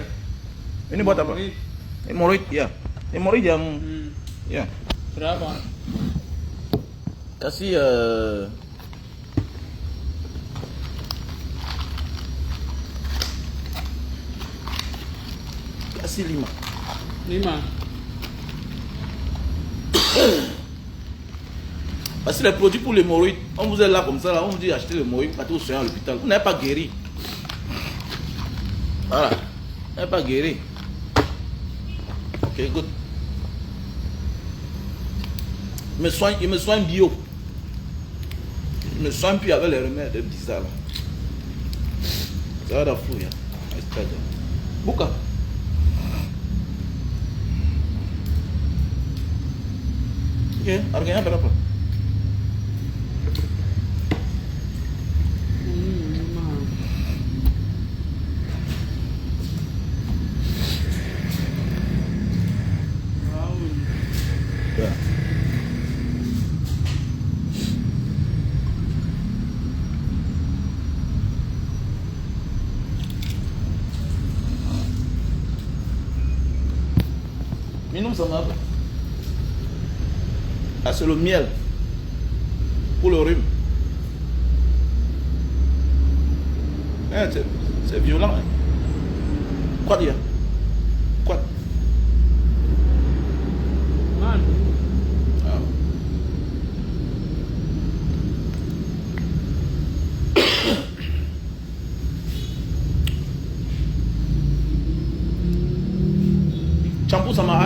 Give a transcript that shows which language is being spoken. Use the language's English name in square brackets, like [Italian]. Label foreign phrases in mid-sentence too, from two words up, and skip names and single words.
[Indonesian] Ini buat apa? Hemoroid ya. Hemoroid yang ya. Berapa? Kasih kasih 5. 5. [French] Parce que les produits pour l'hémorroïde, on vous est là comme ça, là, on vous dit acheter l'hémorroïde, partez au soin à l'hôpital. Vous n'êtes pas guéri. Voilà. Vous n'êtes pas guéri. Ok, good. Il me soigne bio. Il me soigne puis avec les remèdes bizarres là. Ça va dans fou, [Indonesian] ya. Bouka. Ok, harganya berapa? Ya. Minum sama apa? [French] Ah, c'est le miel pour le rhume. C'est violent. Hein? Quoi dire? Quoi? [Indonesian] Madu. Ah. Campur sama air?